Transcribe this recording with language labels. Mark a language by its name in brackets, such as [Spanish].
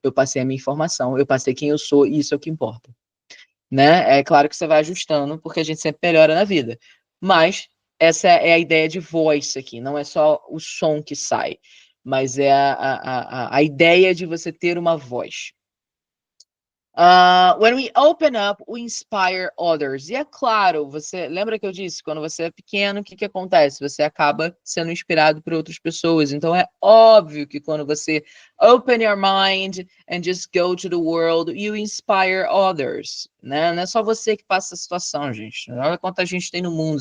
[Portuguese] Eu passei a minha informação, eu passei quem eu sou e isso é o que importa. Né? É claro que você vai ajustando, porque a gente sempre melhora na vida. Mas essa é a ideia de voice aqui, não é só o som que sai, mas é a ideia de você ter uma voz. [English] When we open up, we inspire others. [Portuguese] E é claro, você lembra que eu disse, quando você é pequeno, o que que acontece? Você acaba sendo inspirado por outras pessoas. Então é óbvio que quando você [English] open your mind and just go to the world, you inspire others, [Portuguese] né? Não é só você que passa a situação, gente. Olha quanta gente tem no mundo.